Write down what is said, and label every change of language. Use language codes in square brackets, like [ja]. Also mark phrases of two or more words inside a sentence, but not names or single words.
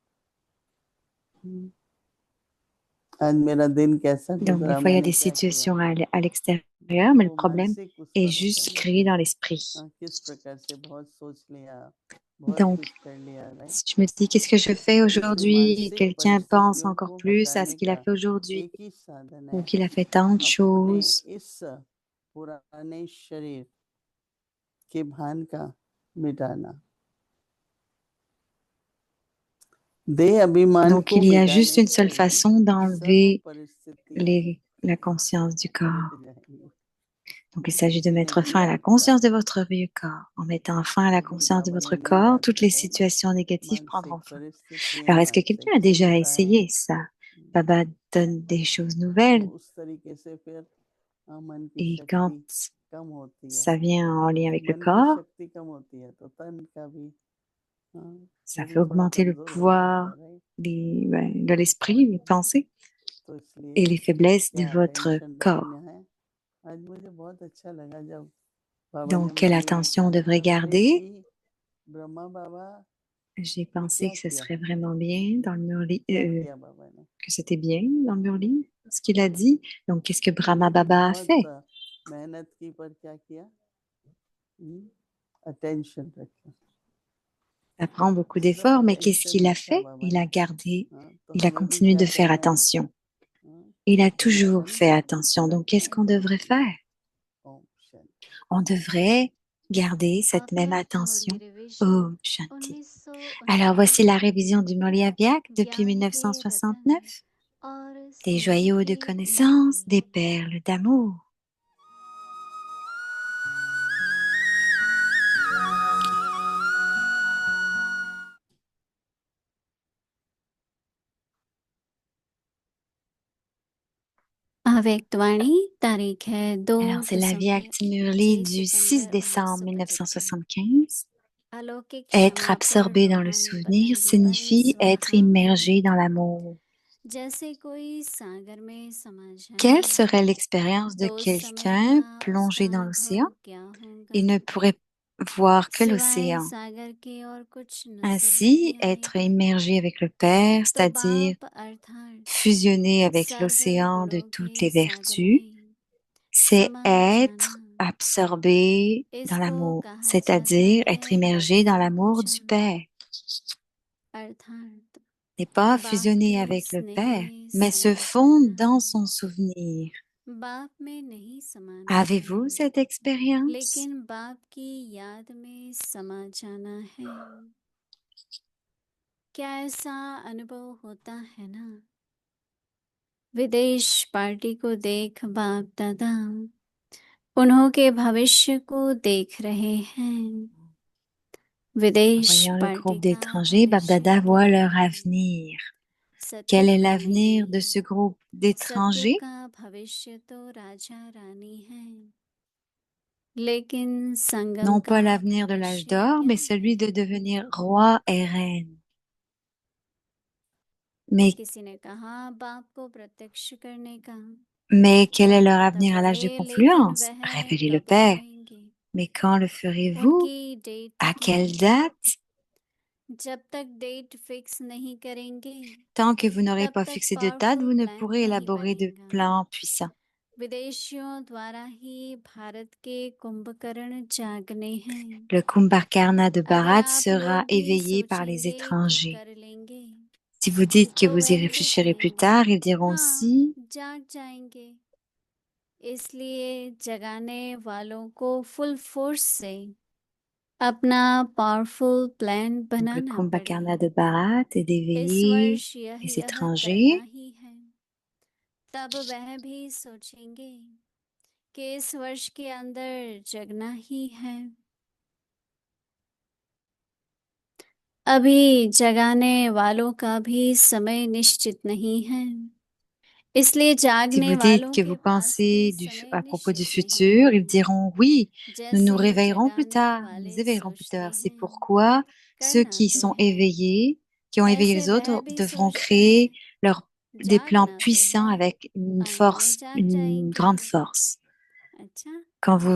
[hi] आज मेरा दिन कैसा [fr] Donc, des [hi] गुजरा, [fr] fois, il y a [hi] मैंने [fr] des [hi] क्या किया, [fr] situations à l'extérieur, [hi] तो [fr] mais le [hi] वो [fr] problème [hi] मानसिक उस [fr] est [hi] पर होता है [fr] juste [hi] ना। [fr] créé dans l'esprit. [hi] किस प्रकार से बहुत सोच लिया, बहुत [fr] Donc, [hi] कुछ कर लिया, राइट। [fr] si je me dis, qu'est-ce que je fais [hi] इसलिए [fr] aujourd'hui? Et [hi] मानसिक [fr] quelqu'un pense [hi] परिस्थितियों [fr] encore [hi] को [fr] plus à ce [hi] हटाने [fr] qu'il a [hi] का [fr] fait aujourd'hui, [hi] एक ही साधन [fr] ou [hi] है, [fr] qu'il a fait tant de [hi] अपने [fr] choses. [hi] इस पुराने शरीर के भान का मिटाना, देह अभिमान [fr] Donc, [hi] को [fr] il y a juste [hi] मिटाने [fr] une [hi] से [fr] seule façon [hi] सर्व [fr] d'enlever [hi] परिस्थितियां [fr] la conscience du corps. [hi] मिट जाएंगी। [fr] Donc, il s'agit de [hi] किसी ने [fr] mettre fin à [hi] किया [fr] la [hi] ट्राई, [fr] conscience de votre vieux corps. En mettant fin à la [hi] अभी [fr] conscience de [hi] बाबा ने [fr] votre [hi] नई [fr] corps, [hi] बात [fr] toutes les [hi] बताई ना, [fr] situations négatives [hi] मानसिक [fr] prendront fin. [hi] परिस्थितियां, [fr] Alors, est-ce que quelqu'un [hi] मानसिक [fr] a déjà [hi] चिंताएं, [fr] essayé ça? Baba donne des choses [hi] तो [fr] nouvelles [hi] उस तरीके से फिर मन की [fr] et quand [hi] शक्ति कम होती है। [fr] ça vient en lien [hi] जब [fr] avec le [hi] मन की [fr] corps, [hi] शक्ति कम होती है तो तन का भी [fr] ça fait [hi] शरीर थोड़ा [fr] augmenter le [hi] कमजोर हो जाता [fr] pouvoir [hi] है, राइट। [fr] de l'esprit, les pensées [hi] तो [fr] et [hi] इसलिए [fr] les faiblesses de [hi] क्या [fr] votre [hi] अटेंशन रखना [fr] corps. [hi] है। आज मुझे बहुत अच्छा लगा जब बाबा ने [fr] Donc, quelle [hi] मुझे ये [fr] attention on devrait [hi] बताया, बोले [fr] garder? [hi] कि ब्रह्मा बाबा [fr] J'ai [hi] ने [fr] pensé [hi] क्या [fr] que ce [hi] किया, [fr] serait vraiment bien dans le Murli, [hi] क्या किया बाबा ने, [fr] que c'était bien dans le Murli, ce qu'il a dit. Donc, qu'est-ce que Brahma [hi] उन्होंने [fr] Baba a [hi] बहुत [fr] fait? [hi] मेहनत की, पर क्या किया, अटेंशन रखा। [fr] Ça prend beaucoup [hi] सिर्फ [fr] d'efforts, mais qu'est-ce [hi] अटेंशन [fr] qu'il a [hi] रखा [fr] fait? [hi] बाबा [fr] Il a [hi] ने। [fr] gardé, [hi] तो [fr] il a [hi] हमें भी [fr] continué [hi] क्या [fr] de faire [hi] करना है, [fr] attention. Il a toujours [hi] अटेंशन [fr] fait attention. Donc, qu'est-ce qu'on devrait faire? [hi] ओम शांति। [fr] On devrait garder cette [hi] आपने [fr] même [hi] मुरली [fr] attention. [hi] रिविजन [fr] Oh, Shanti. Alors, [hi] 1969 [fr] voici la révision du Murli Abhyak depuis [hi] ज्ञान के रतन [fr] 1969. [hi] और [fr] Des [hi] स्नेह [fr] joyaux de [hi] की [fr] connaissances, [hi] ज्योति। [fr] des perles d'amour. [hi] अव्यक्तवाणी तारीख है 2 [fr] Alors, c'est la Via [hi] दिसंबर [fr] Murli [hi] 6 [fr] du 6 [hi] सितंबर [fr] décembre [hi] 1975। [fr] 1975. [hi] अलौकिक [fr] Être [hi] क्षमा पर [fr] absorbé dans le [hi] रूहानी [fr] souvenir [hi] पतंगे पर [fr] signifie être [hi] स्वाहा। [fr] immergé dans l'amour. [hi] जैसे कोई सागर में समा [fr] Quelle [hi] जाए [fr] serait l'expérience de [hi] तो समय [fr] quelqu'un [hi] का [fr] plongé [hi] उसका [fr] dans l'océan? [hi] अनुभव क्या होगा। [fr] Il ne pourrait voir que [hi] सिवाय [fr] l'océan. [hi] सागर के और कुछ नजर [fr] Ainsi, [hi] नहीं [fr] être [hi] आएगा। [fr] immergé avec le Père, [hi] तो [fr] c'est-à-dire [hi] बाप अर्थात [fr] fusionner avec [hi] सागर [fr] l'océan de [hi] गुणों [fr] toutes [hi] के [fr] les [hi] सागर [fr] vertus, [hi] में [fr] c'est [hi] समा [fr] être [hi] जाना, [fr] absorbé dans [hi] इसको [fr] l'amour, [hi] कहा जाता [fr] c'est-à-dire être [hi] है [fr] immergé dans [hi] लीन हो [fr] l'amour du [hi] जाना। [fr] Père. [hi] अर्थात [fr] N'est pas [hi] बाप [fr] fusionner [hi] के [fr] avec le [hi] स्नेह [fr] Père, [hi] में [fr] mais se [hi] समा [fr] fondre [hi] जाना [fr] dans [hi] है। [fr] son souvenir. [hi] बाप में नहीं समाना [fr] Avez-vous [hi] है, [fr] cette expérience? [hi] लेकिन बाप की याद में समा जाना है। क्या ऐसा अनुभव होता है ना। विदेश पार्टी को देख बाप दादा उन्हों के भविष्य को देख रहे हैं। [fr] En [hi] विदेश [fr] voyant le [hi] पार्टी [fr] groupe [hi] का [fr] d'étrangers, [hi] भविष्य [fr] Babdada voit [hi] क्या [fr] leur [hi] है। [fr] avenir. Quel est [hi] सतयुग [fr] l'avenir de [hi] में [fr] ce groupe [hi] सतयुग [fr] d'étrangers? [hi] का भविष्य तो राजा रानी है। लेकिन संगम [fr] Non [hi] का [fr] pas l'avenir de l'âge [hi] भविष्य [fr] d'or, [hi] क्या [fr] mais [hi] है? [fr] celui de devenir roi et reine. Mais, [hi] किसी ने कहा बाप को प्रत्यक्ष करने का, [fr] mais quel est leur [hi] बाप तब [fr] avenir à l'âge de [hi] बड़े लेकिन [fr] confluence? [hi] वह [fr] Révélez le [hi] कब [fr] Père. [hi] होएंगे? [fr] Mais quand le ferez-vous? [hi] उनकी डेट [fr] À [hi] क्या [fr] quelle [hi] है? [fr] date? [hi] जब तक [en] date fix [hi] नहीं करेंगे [fr] Tant que vous n'aurez [hi] तब [fr] pas [hi] तक [fr] fixé de date, [hi] पावरफुल [fr] vous ne [hi] प्लान [fr] pourrez [hi] नहीं [fr] élaborer de [hi] बनेगा। [fr] plans puissants. [hi] विदेशियों द्वारा ही भारत के कुंभकर्ण जागने हैं। [fr] Le Kumbhakarna de [hi] अगर [fr] Bharat [hi] आप [fr] sera [hi] लोग भी [fr] éveillé par les [hi] सोचेंगे कि [fr] étrangers. [hi] कर लेंगे [fr] Si vous dites que [hi] तो [fr] vous y [hi] वह भी [fr] réfléchirez plus [hi] कहेंगे [fr] tard, ils diront [hi] हाँ [fr] si. [hi] जाग जाएंगे। इसलिए जगाने वालों को [en] full force [hi] से अपना पावरफुल प्लान [fr] Donc, le [hi] बनाना [fr] Kumbhakarna de [hi] पड़ेगा। [fr] Bharat est [hi] इस [fr] d'éveiller [hi] वर्ष यह [fr] les [hi] करना [fr] étrangers. [hi] ही है। तब वह भी सोचेंगे कि इस वर्ष के अंदर जगना ही है। अभी जगाने वालों का भी समय निश्चित नहीं है, इसलिए [fr] Si [hi] जागने [fr] vous dites [hi] वालों [fr] que [hi] के [fr] vous [hi] पास भी [fr] pensez [hi] समय [fr] à propos du [hi] निश्चित नहीं [fr] futur, [hi] है। [fr] ils diront oui, nous nous [hi] जैसे [fr] réveillerons plus [hi] जगाने [fr] tard, nous nous [hi] वाले [fr] éveillerons plus [hi] सोचते [fr] tard. C'est [hi] हैं [fr] pourquoi ceux [hi] करना [fr] qui [hi] तो [fr] sont [hi] है, [fr] éveillés, qui ont éveillé [hi] ऐसे [fr] les [hi] वह [fr] autres, [hi] भी [fr] devront [hi] सोचते हैं [fr] créer des plans [hi] जागना तो [fr] puissants [hi] है, [fr] avec une [hi] अंत में [fr] force, [hi] जाग [fr] une [hi] जाएंगे। [fr] grande force. [hi] अच्छा, [fr] Quand vous